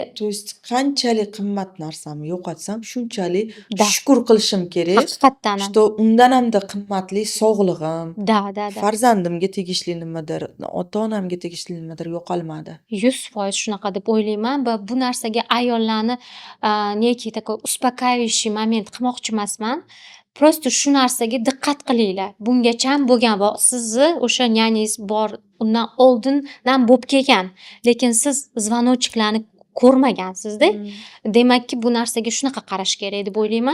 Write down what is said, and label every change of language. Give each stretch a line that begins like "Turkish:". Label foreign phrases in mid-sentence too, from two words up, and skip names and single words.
Russian: То есть
Uzbek: qanchalik qimmat narsamni yo'qotsam, shunchalik shukr qilishim kerak, haqiqatdan ham. что undan hamda qimmatli sog'lig'im, Da. farzandimga tegishli nimadir, ota-onamga tegishli nimadir yo'qolmadi. 100% shunaqa deb o'ylayman va bu narsaga ayollarni neki
Russian: такой успокаивающий
Uzbek: moment qilmoqchi emasman. Просто shu narsaga diqqat qilinglar. Bungacha ham bo'lgan va sizni o'sha nyanangiz bor, undan oldindan bo'lib kelgan. Lekin siz zvonочкlarni ko'rmagansiz-da. Demakki bu narsaga shunaqa qarash kerak deb o'ylayman.